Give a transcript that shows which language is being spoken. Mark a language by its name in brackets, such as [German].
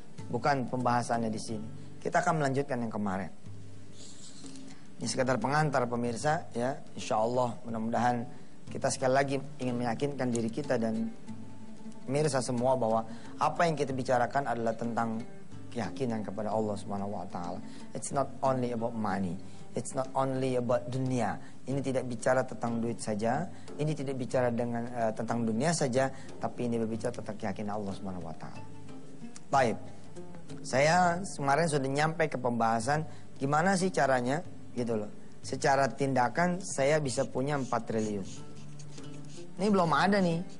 [Indonesian] Bukan pembahasannya di sini. Kita akan melanjutkan yang kemarin. Ini sekedar pengantar pemirsa, ya. Insya Allah mudah-mudahan kita sekali lagi ingin meyakinkan diri kita dan pemirsa semua bahwa apa yang kita bicarakan adalah tentang keyakinan kepada Allah Subhanahu wa taala. [English] It's not only about money. It's not only about dunia. [Indonesian] Ini tidak bicara tentang duit saja, ini tidak bicara dengan tentang dunia saja, tapi ini berbicara tentang keyakinan Allah Subhanahu wa taala. Baik. Saya kemarin sudah nyampe ke pembahasan gimana sih caranya gitu loh. Secara tindakan saya bisa punya 4 triliun. Ini belum ada nih.